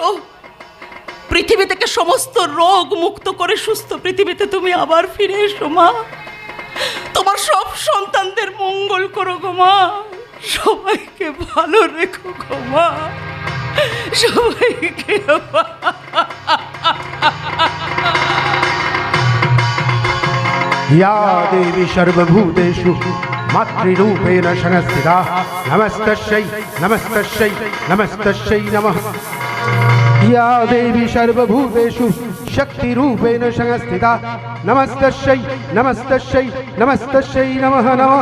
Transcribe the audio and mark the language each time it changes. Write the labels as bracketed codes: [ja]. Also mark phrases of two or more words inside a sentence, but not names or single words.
[bn] পৃথিবী থেকে সমস্ত রোগ মুক্ত করে সুস্থ পৃথিবীতে তুমি আবার ফিরে এসো মা। তোমার সব সন্তানদের মঙ্গল করো গো মা, সবাইকে ভালো রেখো গো মা, সবাইকে। [sa] या देवी सर्वभूतेषु मातृरूपेण संस्थिता नमस्तस्यै नमस्तस्यै नमस्तस्यै नमः। या देवी सर्वभूतेषु शक्तिरूपेण संस्थिता नमस्तस्यै नमस्तस्यै नमस्तस्यै नमः नमः।